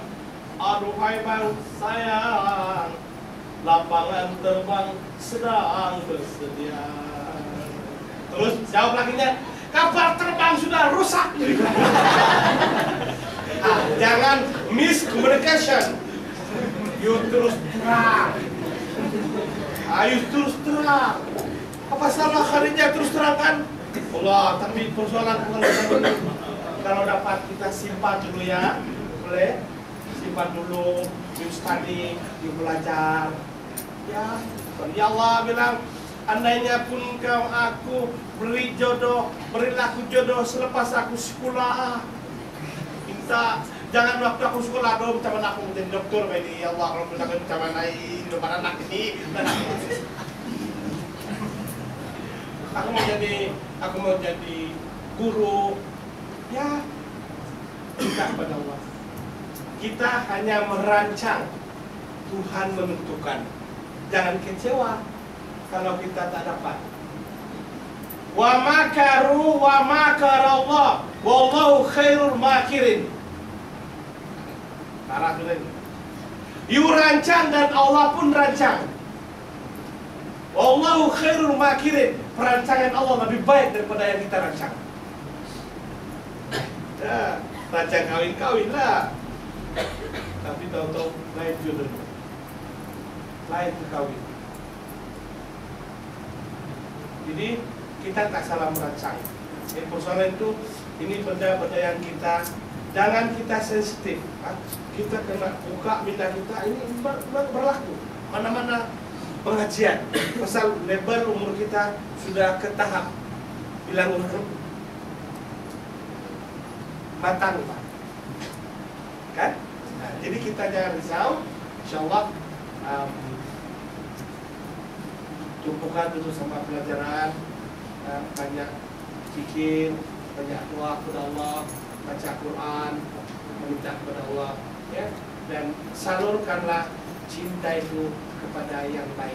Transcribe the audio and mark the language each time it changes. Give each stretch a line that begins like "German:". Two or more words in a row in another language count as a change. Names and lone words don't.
Malay: Aduhai bang sayang, lapangan terbang sedang bersedia. Terus jawab lakinya, kapal terbang sudah rusak. Jangan miscommunication, you terus terang. Ayo terus terang. Apa salah Khadijah terus terang kan? Allah, tapi persoalan bukan kalau dapat kita simpan dulu ya, boleh? Simpan dulu,
English: you study,
Malay: you belajar. Ya, Allah bilang, andainya pun kau aku beri jodoh, berilah aku jodoh selepas aku sekolah. Minta, jangan waktu aku sekolah dong, macam mana aku menjadi dokter, ini ya Allah, kalau aku macam mana di depan anak ini, aku mau jadi guru, ya, kita kepada Allah. Kita hanya merancang, Tuhan menentukan. Jangan kecewa kalau kita tak dapat.
Arabic: ومكروا ومكر الله والله خير الماكرين.
Malay: Parah sudah ini. You rancang dan Allah pun rancang.
Arabic: والله خير الماكرين.
Malay: Perancangan Allah lebih baik daripada yang kita rancang. Ya, rancang kawin-kawin lah. Tapi tahu-tahu lain jodoh, lain kawin. Jadi kita tak salah merancang. Persoalan itu, ini benda-benda yang kita, jangan kita sensitif. Kita kena buka minda kita, ini berlaku. Mana-mana pengajian, pasal level umur kita sudah ke tahap bilang umur matang, Pak. Kan? Nah, jadi kita jangan risau, insyaallah tumpukan itu sama pelajaran, banyak zikir, banyak doa kepada Allah, baca Quran, meminta kepada Allah, ya, dan salurkanlah cinta itu kepada yang baik.